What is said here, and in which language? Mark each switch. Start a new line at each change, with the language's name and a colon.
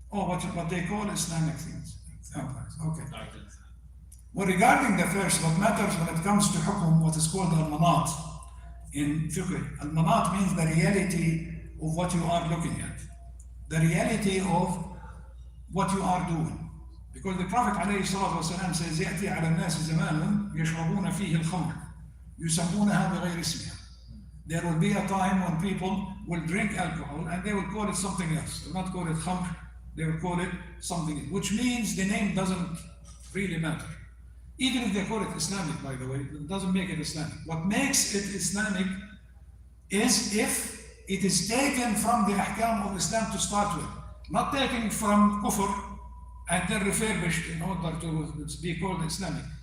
English: Oh, what they call Islamic things. Okay. Guidance. Well, regarding the first, what matters when it comes to hukum, what is called al-manat in fiqh. Al-manat means the reality of what you are looking at. The reality of what you are doing.
Arabic: Because the Prophet ﷺ says, يأتي على الناس زمان يشربون فيه الخمر يسمونها بغير اسمها.
English: There will be a time when people will drink alcohol and they will call it something else. They will not call it khamr, they will call it something else, which means the name doesn't really matter. Even if they call it Islamic, by the way, it doesn't make it Islamic. What makes it Islamic is if it is taken from the ahkam of Islam to start with, not taken from kufr and then refurbished in order to be called Islamic.